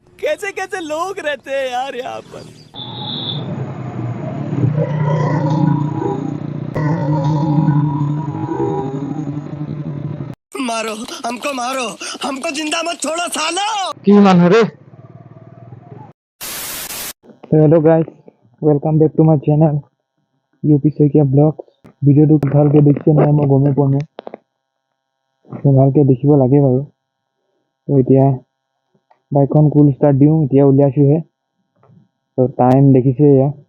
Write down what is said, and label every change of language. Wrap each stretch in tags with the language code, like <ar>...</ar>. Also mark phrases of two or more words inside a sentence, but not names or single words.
<hi>कैसे कैसे लोग रहते हैं यार यहाँ पर। मारो हमको जिंदा मत छोड़ो सालो।</hi> <as>কি মানুহ রে</as> <en>hello guys welcome back to my channel</en> <as>ইউ পি শইকীয়া ব্লগছ ভিডিঅ'টো ভালকৈ দেখিছে নাই মই গমেই পোৱা নাই ভালকৈ দেখিব লাগে বাৰু তো এতিয়া বাইকখন কুল ষ্টাৰ্ট দিওঁ এতিয়া উলিয়াইছোঁহে তো টাইম দেখিছে এয়া</as>